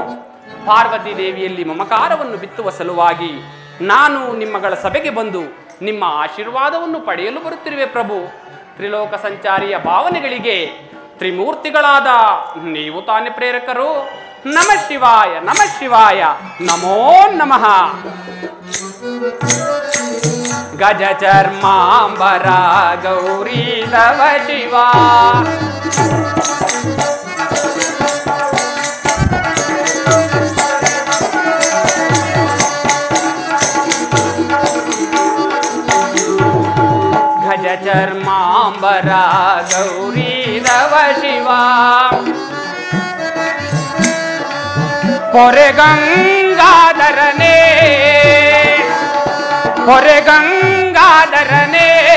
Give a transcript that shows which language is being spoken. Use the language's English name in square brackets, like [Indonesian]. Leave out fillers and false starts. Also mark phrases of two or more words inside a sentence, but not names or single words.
[Kannada] ಪಾರ್ವತಿ ದೇವಿಯಲ್ಲಿ ಮಮಕಾರವನ್ನು ಬಿತ್ತುವ ಸಲುವಾಗಿ ನಾನು ನಿಮ್ಮಗಳ ಸಭೆಗೆ ಬಂದು ನಿಮ್ಮ ಆಶೀರ್ವಾದವನ್ನು ಪಡೆಯಲು ಬರುತ್ತಿರುವೆ ಪ್ರಭು. ತ್ರಿಲೋಕ ಸಂಚಾರಿಯ ಭಾವನೆಗಳಿಗೆ ತ್ರಿಮೂರ್ತಿಗಳಾದ ನೀವು ತಾನೇ ಪ್ರೇರಕರು. [Sanskrit] ನಮ ಶಿವಾಯ ನಮ ಶಿವಾಯ ನಮೋ ನಮಃ. [Kannada] ಗಜ ಚರ್ಮಾಂಬರ ಗೌರಿ ತವ ಶಿವ ಗಜ ಚರ್ಮಾಂಬರ ಗೌರಿ ತವ ಶಿವ ಹೊರೆ ಗಂಗಾಧರನೇ ಹೊರೆ ಗಂಗಾಧರನೇ